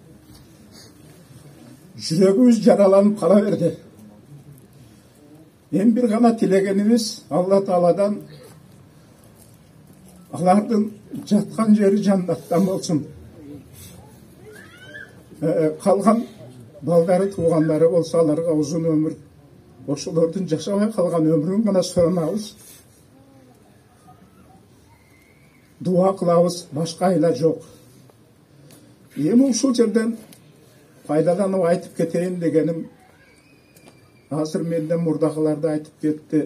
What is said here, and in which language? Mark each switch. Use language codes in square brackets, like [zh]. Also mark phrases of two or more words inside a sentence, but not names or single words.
[ky] Жүрөгүбүз жараланып кала берди. Эми бир гана тилегенибиз Алла Тааладан алардын жаткан жери жаннаттан болсун. Калган балдары, [kk] туғандары болса, аларға ұзын өмір, [ky] ошолордун жашабай калган өмүрүн гана суранабыз. Дуа кылабыз, башка айла жок. Эми ушул жерден пайдаланып айтып кетейин дегеним, азыр менден мурдакыларды айтып кетти.